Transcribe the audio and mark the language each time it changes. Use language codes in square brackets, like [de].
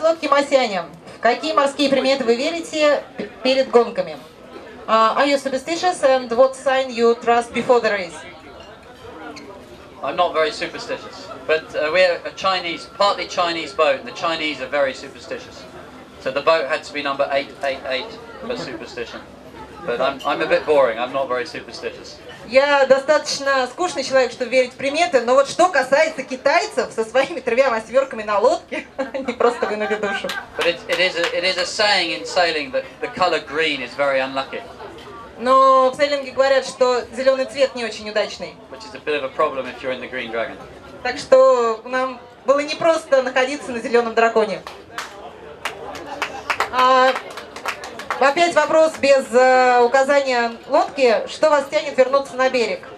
[ru] Масяня, в какие морские приметы вы верите перед гонками? [en] Are you superstitious, and what sign you trust before the race? I'm not very superstitious, but we're a Chinese, partly Chinese boat, and the Chinese are very superstitious. So the boat had to be number 888 for superstition. But I'm a bit boring, I'm not very superstitious. [ru] Я достаточно скучный человек, чтобы верить в приметы, но вот что касается китайцев со своими 3-8 на лодке, они просто вынули душу. [en] But it is a saying in sailing that the color green is very unlucky. [ru] Но в сейлинге говорят, что зеленый цвет не очень удачный. [en] Which is a bit of a problem if you're in the Green Dragon. [ru] Так что нам было непросто находиться на зеленом драконе. Опять вопрос без указания лодки. Что вас тянет вернуться на берег?